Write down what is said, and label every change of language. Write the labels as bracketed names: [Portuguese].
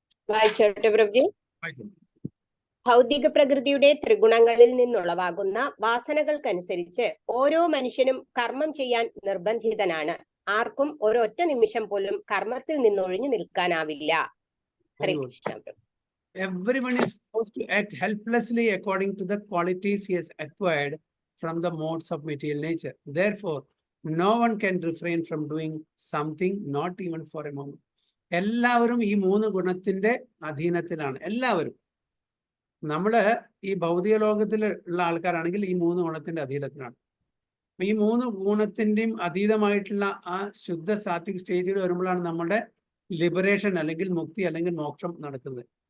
[Malayalam] വായിച്ചോട്ടെ പ്രഭുജി. വായിക്കോ. ഭൗതിക പ്രകൃതിയുടെ ത്രിഗുണങ്ങളിൽ നിന്നുളവാകുന്ന വാസനകൾക്കനുസരിച്ച് ഓരോ മനുഷ്യനും കർമ്മം ചെയ്യാൻ നിർബന്ധിതനാണ്. ആർക്കും ഒരൊറ്റ നിമിഷം പോലും കർമ്മത്തിൽ നിന്നൊഴിഞ്ഞു നിൽക്കാനാവില്ല. ഹരേ Krishna. [English] Everyone is supposed to act helplessly according to the qualities he has acquired from the modes of material nature. Therefore, no one can refrain from doing something, not even for a moment. [Malayalam] എല്ലാവരും ഈ മൂന്ന് ഗുണത്തിന്റെ അധീനത്തിലാണ്. എല്ലാവരും നമ്മള് ഈ ഭൗതിക ലോകത്തിൽ ഉള്ള ആൾക്കാരാണെങ്കിൽ ഈ മൂന്ന് ഗുണത്തിന്റെ അധീനത്തിലാണ്. ഈ മൂന്ന് ഗുണത്തിന്റെയും അതീതമായിട്ടുള്ള ആ ശുദ്ധ സാത്വിക് സ്റ്റേജിൽ വരുമ്പോഴാണ് നമ്മുടെ ലിബറേഷൻ അല്ലെങ്കിൽ മുക്തി അല്ലെങ്കിൽ മോക്ഷം നടക്കുന്നത്.